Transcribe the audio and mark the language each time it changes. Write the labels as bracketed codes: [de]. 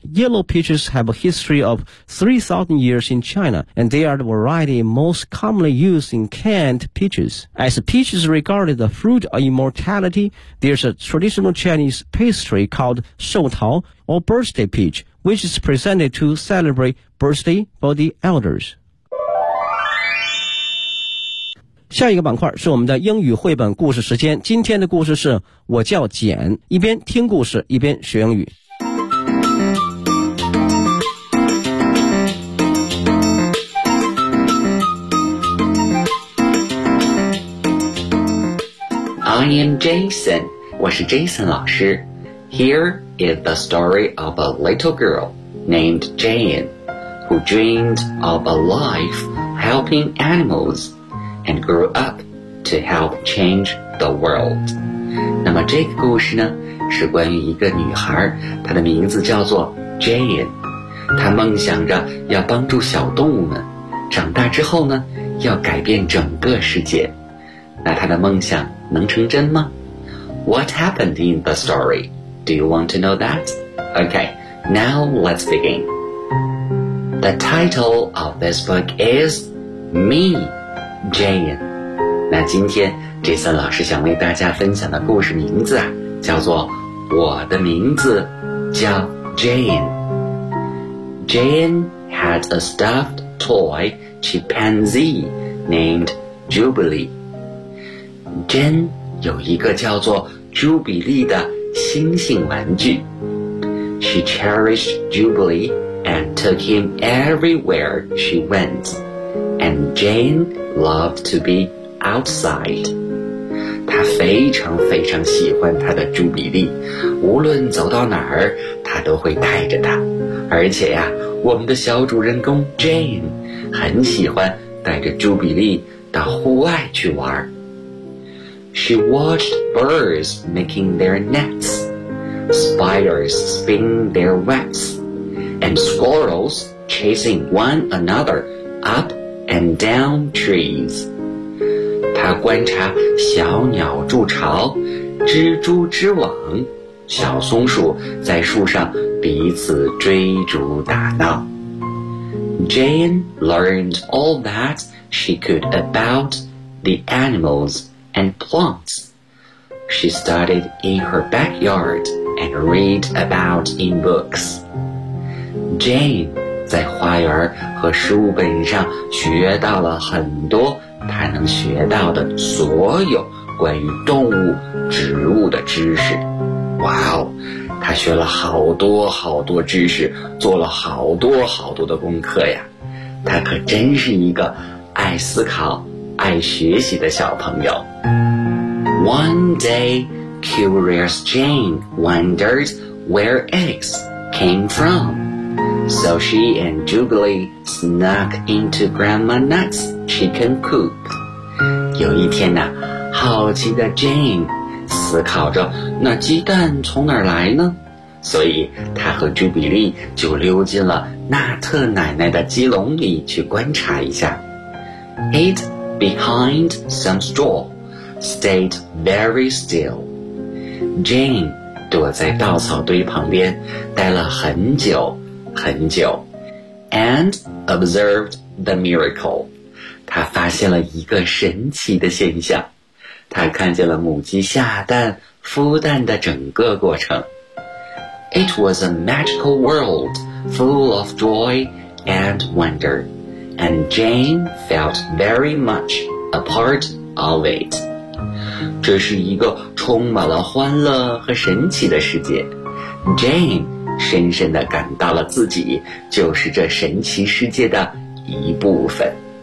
[en] Yellow peaches have a history of 3,000 years in China, and they are the variety most commonly used in canned peaches. As peaches regarded the fruit of immortality, there's a traditional Chinese pastry called Shou Tao, or birthday peach,which is presented to celebrate birthday for the elders. [zh] 下一个板块是我们的英语绘本故事时间。今天的故事是我叫简，一边听故事一边学英语。 [en] I am Jason, [zh] 我是 Jason 老师。 [en] Here is the story of a little girl named Jane, who dreamed of a life helping animals and grew up to help change the world. [zh] 那么这个故事呢，是关于一个女孩，她的名字叫做 Jane。她梦想着要帮助小动物们，长大之后呢，要改变整个世界。那她的梦想能成真吗？ [en] What happened in the story? Do you want to know that? Okay, now let's begin. The title of this book is Me, Jane. [zh] 那今天 Jason 老师想为大家分享的故事名字啊，叫做我的名字叫 Jane. [en] Jane had a stuffed toy chimpanzee named Jubilee. [zh] Jane 有一个叫做 Jubilee 的星星玩具。 [en] She cherished Jubilee and took him everywhere she went. And Jane loved to be outside. [zh] 她非常非常喜欢她的朱比利，无论走到哪儿，她都会带着她。而且呀，我们的小主人公 Jane 很喜欢带着朱比利到户外去玩。 [en] She watched birds making their nets, spiders spinning their webs, and squirrels chasing one another up and down trees. [zh] 她观察小鸟筑巢，蜘蛛织网，小松鼠在树上彼此追逐打闹。 [en] Jane learned all that she could about the animals. And plants. She studied in her backyard and read about in books. [zh] Jane 在花园和书本上学到了很多她能学到的所有关于动物、植物的知识。哇哦，她学了好多好多知识，做了好多好多的功课呀。她可真是一个爱思考爱学习的小朋友。 [en] One day, curious Jane wondered where eggs came from. So she and Jubilee snuck into Grandma Nut's chicken coop. [zh] 有一天呢，好奇的 Jane 思考着那鸡蛋从哪儿来呢？所以她和 Jubilee 就溜进了纳特奶奶的鸡笼里去观察一下。 [en] It behind some straw. Stayed very still. [zh] Jane 躲在稻草堆旁边待了很久很久 [en] and observed the miracle. [zh] 她发现了一个神奇的现象，她看见了母鸡下蛋孵蛋的整个过程。 [en] It was a magical world full of joy and wonder, and Jane felt very much a part of it. [zh] 这是一个充满了欢乐和神奇的世界。 Jane 深深地感到了自己就是这神奇世界的一部分。